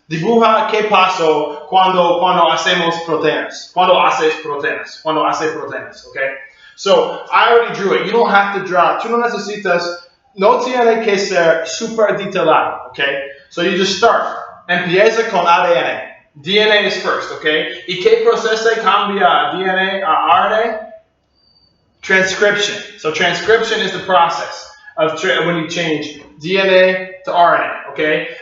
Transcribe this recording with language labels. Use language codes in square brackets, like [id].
[es] Dibuja qué pasó cuando hacemos proteínas. Cuando haces proteínas. Cuando hace proteínas. Okay? [en] So, I already drew it. You don't have to draw. [es] Tú no necesitas. No tiene que ser super detallado. [en] Okay? So, you just start. [es] Empieza con ADN. [en] DNA is first. Okay? [es] ¿Y qué proceso cambia DNA a RNA? [en] Transcription. So, transcription is the process of when you change DNA to RNA, okay?